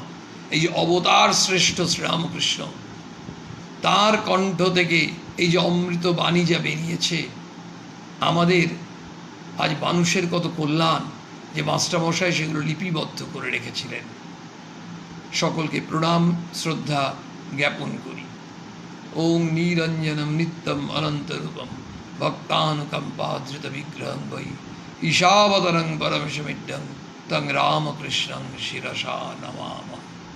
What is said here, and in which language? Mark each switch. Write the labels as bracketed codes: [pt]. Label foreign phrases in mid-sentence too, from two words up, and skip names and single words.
[bn] এই যে অবতার শ্রেষ্ঠ শ্রীরামকৃষ্ণ, তার কণ্ঠ থেকে এই যে অমৃত বাণী যা বেরিয়েছে, আমাদের আজ মানুষের কত কল্যাণ, যে মাস্টারমশাই সেগুলো লিপিবদ্ধ করে রেখেছিলেন। সকলকে প্রণাম শ্রদ্ধা জ্ঞাপন করি। [sa] ओं नीरंजनम नित्यम अनंत रूपम भक्तानुकंपाधृत विग्रहं वै ईशावतरं परमशमिड्डं तं रामकृष्णं शिरसा नमामः।